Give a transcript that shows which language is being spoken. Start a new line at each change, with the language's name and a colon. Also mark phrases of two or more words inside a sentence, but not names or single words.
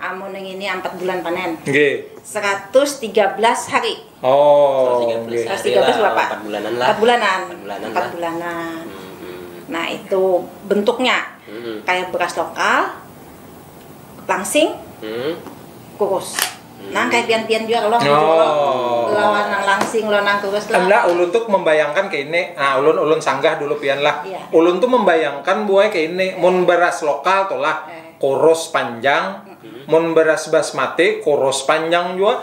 Banjar: Amun yang ini 4 bulan panen. Nggih. 113 hari. Oh, 113 berapa? 4 bulanan lah. 4 bulanan. 4 4 bulanan. Nah, itu bentuknya kayak beras lokal, langsing, kurus. Nah, kayak pian-pian juga loh. Lawan nang langsing, lawan nang kurus lah. Enggak, ulun tuh membayangkan kayak ini. Nah, ulun sanggah dulu pian lah. Iya. Ulun tuh membayangkan buaya kayak ini. Mun beras lokal tuh lah, kurus panjang. Mun beras basmati, kurus panjang juga.